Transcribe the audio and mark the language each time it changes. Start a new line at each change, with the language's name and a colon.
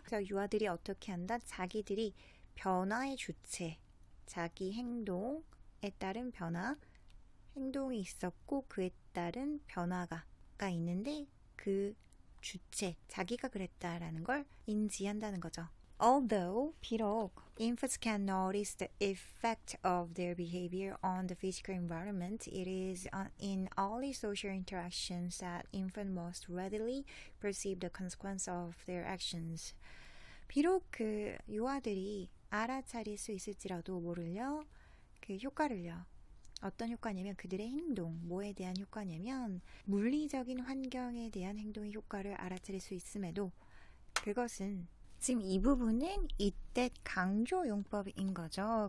Korean: 그래서 유아들이 어떻게 한다? 자기들이 변화의 주체, 자기 행동에 따른 변화, 행동이 있었고 그에 따른 변화가 있는데 그 주체, 자기가 그랬다라는 걸 인지한다는 거죠.
English: Although,
Korean: 비록
English: infants can notice the effect of their behavior on the physical environment, it is in early social interactions that infants most readily perceive the consequence of their actions.
Korean: 비록 그 유아들이 알아차릴 수 있을지라도 뭐를요? 그 효과를요. 어떤 효과냐면 그들의 행동, 뭐에 대한 효과냐면 물리적인 환경에 대한 행동의 효과를 알아차릴 수 있음에도 그것은 지금 이 부분은 이때 강조 용법인 거죠.